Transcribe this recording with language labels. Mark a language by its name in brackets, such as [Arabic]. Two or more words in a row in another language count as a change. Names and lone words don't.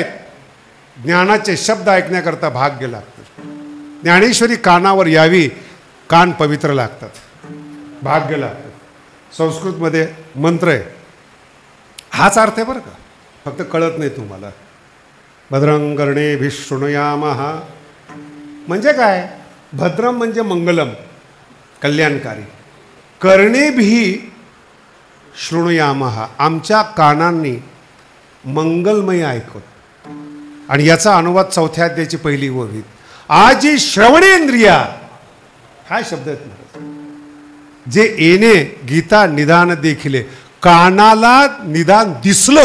[Marathi] ज्ञानाचे शब्द ऐकण्याकरता भाग्य लागतं. ज्ञानेश्वरी कानावर यावी, कान पवित्र लागतात, भाग्य लागतं. संस्कृतमध्ये मंत्र आहे, हाच अर्थ आहे बरं का, फक्त कळत नाही तुम्हाला. [Sanskrit] भद्रं कर्णेभिः शृणुयामः [Marathi] म्हणजे काय? भद्रम म्हणजे मंगलम, कल्याणकारी. [Sanskrit] कर्णेभिः शृणुयामः, [Marathi] आमच्या कानांनी मंगलमय ऐकत. आणि याचा अनुवाद 4थ्या अध्यायाची पहिली ओवी. आजी श्रवणेंद्रिया, हा शब्द आहेत जे येणे गीता निदान देखिले, कानाला निदान दिसलं.